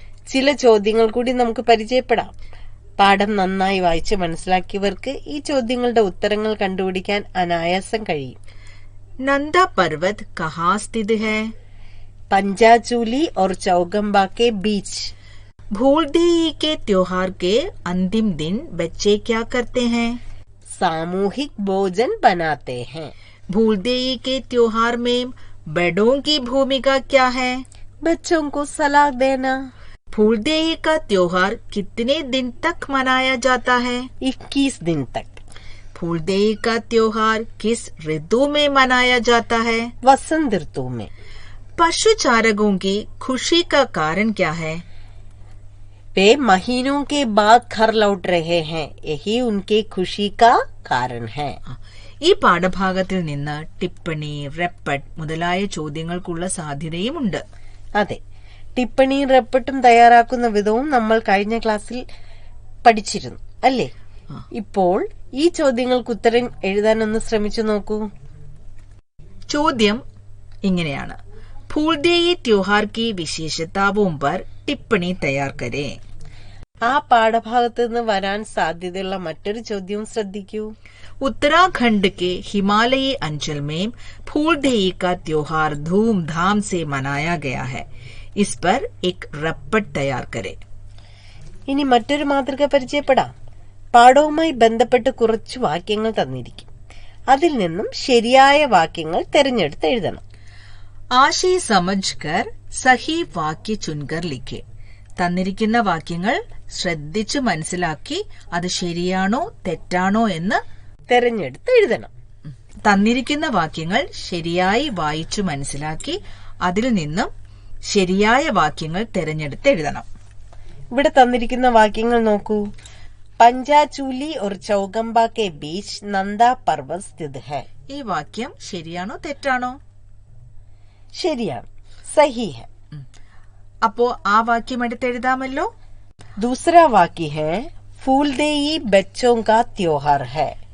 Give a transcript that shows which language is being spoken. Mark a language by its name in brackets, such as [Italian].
[Malayalam] ചില ചോദ്യങ്ങൾ കൂടി നമുക്ക് പരിചയപ്പെടാം. പാഠം നന്നായി വായിച്ച് മനസ്സിലാക്കിയവർക്ക് ഈ ചോദ്യങ്ങളുടെ ഉത്തരങ്ങൾ കണ്ടുപിടിക്കാൻ അനായാസം കഴിയും. [Hindi] നന്ദ പർവത് കഹാ സ്ഥിത് ഹൈ? पंजाचूली और चौगंबा के बीच. फूलदेई के त्योहार के अंतिम दिन बच्चे क्या करते हैं? सामूहिक भोजन बनाते हैं. फूलदेई के त्योहार में बड़ों की भूमिका क्या है? बच्चों को सलाह देना. फूलदेई का त्योहार कितने दिन तक मनाया जाता है? 21 दिन तक. फूलदेई का त्योहार किस ऋतु में मनाया जाता है? वसंत ऋतु में. पशु चारकों की खुशी का कारण क्या है? वे महीनों के बाद घर लौट रहे हैं. यही उनके खुशी का कारण है. [Malayalam] ഈ പാഠഭാഗത്തിൽ നിന്ന് ടിപ്പണി, റെപ്പട്ട് മുതലായ ചോദ്യങ്ങൾക്കുള്ള സാധ്യതയുമുണ്ട്. അതെ, ടിപ്പണിയും റെപ്പട്ടും തയ്യാറാക്കുന്ന വിധവും നമ്മൾ കഴിഞ്ഞ ക്ലാസ്സിൽ പഠിച്ചിരുന്നു അല്ലേ? ഇപ്പോൾ ഈ ചോദ്യങ്ങൾക്ക് ഉത്തരം എഴുതാനൊന്ന് ശ്രമിച്ചു നോക്കൂ. ചോദ്യം ഇങ്ങനെയാണ്: [Hindi] फूलदेई त्योहार की विशेषताओं पर टिप्पणी तैयार करें. [Malayalam] ആ പാഠഭാഗത്ത് നിന്ന് വരാൻ സാധ്യതയുള്ള മറ്റൊരു ചോദ്യവും ശ്രദ്ധിക്കൂ. [Hindi] उत्तराखंड के हिमालयी अंचल में फूलदेई का त्योहार धूमधाम से मनाया गया है. इस पर एक रप्पट तैयार करें. [Malayalam] ഇനി മറ്റൊരു മാതൃക പരിചയപ്പെടാം. പാഠവുമായി ബന്ധപ്പെട്ട് കുറച്ച് വാക്യങ്ങൾ തന്നിരിക്കും. അതിൽ നിന്നും ശരിയായ വാക്യങ്ങൾ തെരഞ്ഞെടുത്ത് എഴുതണം. [Hindi] ആശയ സമജ്കർ സഹി വാക്യ ചുൻകർ ലിഖെ. [Malayalam] തന്നിരിക്കുന്ന വാക്യങ്ങൾ ശ്രദ്ധിച്ചു മനസ്സിലാക്കി അത് ശരിയാണോ തെറ്റാണോ എന്ന് തെരഞ്ഞെടുത്ത് എഴുതണം. തന്നിരിക്കുന്ന വാക്യങ്ങൾ ശരിയായി വായിച്ചു മനസ്സിലാക്കി അതിൽ നിന്നും ശരിയായ വാക്യങ്ങൾ തെരഞ്ഞെടുത്ത് എഴുതണം. ഇവിടെ തന്നിരിക്കുന്ന വാക്യങ്ങൾ നോക്കൂ. [Hindi] പഞ്ചാചൂലി और चौगंबा के बीच नंदा पर्वत स्थित है. [Malayalam] ഈ വാക്യം ശരിയാണോ തെറ്റാണോ? ശരിയാണ്, [Hindi] സഹി ഹെ. [Malayalam] അപ്പോ ആ വാക്യം എടുത്തെഴുതാമല്ലോ. [Hindi] दूसरा वाक्य है फूलदेई बच्चों का त्योहार है.